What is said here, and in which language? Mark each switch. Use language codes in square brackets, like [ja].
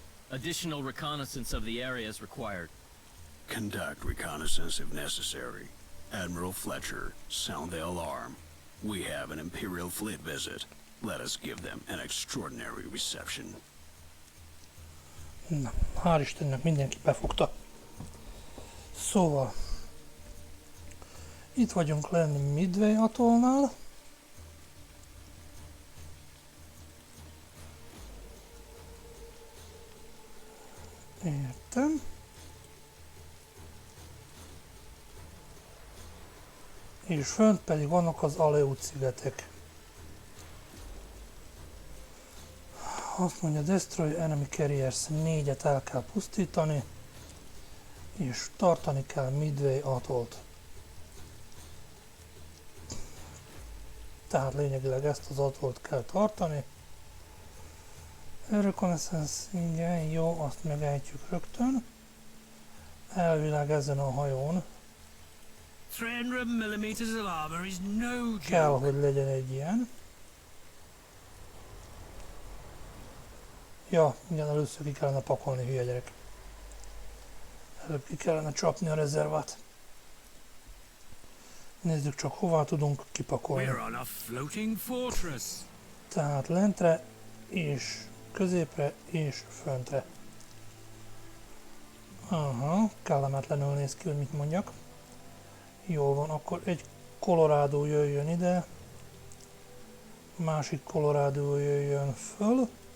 [en] Additional reconnaissance of the area is required. Conduct reconnaissance if necessary. Admiral Fletcher, sound the alarm. We have an Imperial fleet visit. Let us give them an extraordinary reception. [hu] Na, hál' Istennek mindenki befogta. Szóval, itt vagyunk lenni Midway atollnál. Értem. És fönt pedig vannak az Aleut szigetek. Azt mondja, [en] Destroy Enemy Carriers [hu] 4-et el kell pusztítani, és tartani kell Midway atollt. Tehát lényegileg ezt az atollt kell tartani. Reconnaissance, igen, jó, azt megejtjük rögtön. Elvileg ezen a hajón [en] 300 millimeters of armor is no joke. [hu] kell, hogy legyen egy ilyen. Ja, igen, először ki kellene pakolni, hülye gyerek. Előbb ki kellene csapni a rezervát. Nézzük csak, hová tudunk kipakolni. [en] We're on a floating fortress. [hu] Tehát lentre, és középre, és föntre. Aha, kellemetlenül néz ki, hogy mit mondjak. Jól van, akkor egy Colorado jöjjön ide. Másik Colorado jöjjön föl.